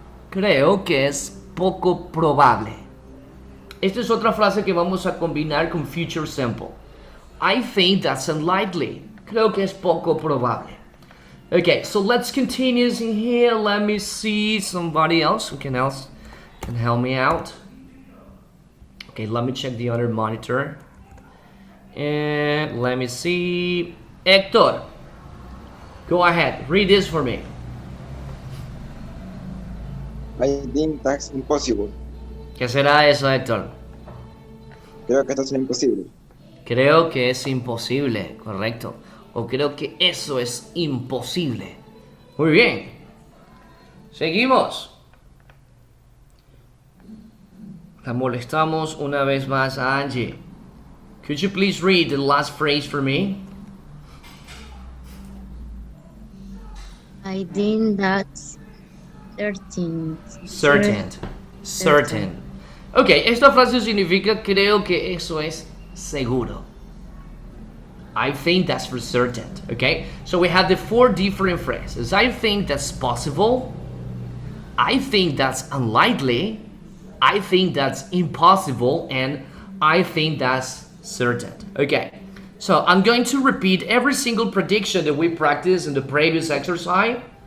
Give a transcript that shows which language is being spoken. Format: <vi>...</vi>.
<es>Creo que es poco probable. Esta es otra frase que vamos a combinar con future simple.</es> <en>I think that's unlikely.</en> <es>Creo que es poco probable.</es> <en>Okay, so let's continue in here. Let me see somebody else who can help me out. Okay, let me check the other monitor. And let me see. Hector, go ahead. Read this for me. I think that's impossible.</en> <es>¿Qué será eso, Héctor? Creo que esto es imposible. Creo que es imposible, correcto. O creo que eso es imposible. Muy bien. Seguimos. La molestamos una vez más a Angie.</es> <en>Could you please read the last phrase for me? I think that's certain. Certain.</en> <es>Ok, esta frase significa creo que eso es seguro.</es> <en>I think that's for certain. Okay, so we have the four different phrases. I think that's possible. I think that's unlikely. I think that's impossible. And I think that's certain. Okay, so I'm going to repeat every single prediction that we practiced in the previous exercise.</en>